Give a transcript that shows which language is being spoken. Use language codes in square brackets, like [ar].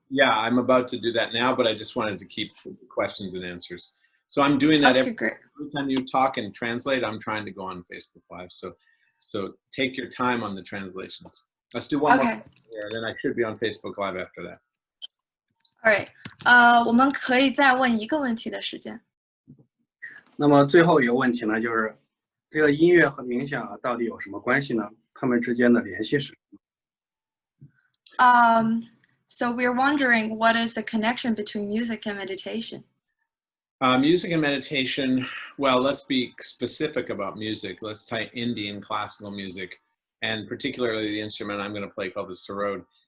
[en] Yeah, I'm about to do that now, but I just wanted to keep the questions and answers. So I'm doing that every time you talk and translate. I'm trying to go on Facebook Live. So take your time on the translations. Let's do one more here, and then I should be on Facebook Live after that. All right. [zh] 我们可以再问一个问题的时间。那么最后一个问题呢，就是这个音乐和冥想啊，到底有什么关系呢？它们之间的联系是什么？ [en] So we're wondering what is the connection between music and meditation? Music and meditation. Well, let's be specific about music. Let's tie Indian classical music, and particularly the instrument I'm going to play called the Sarod.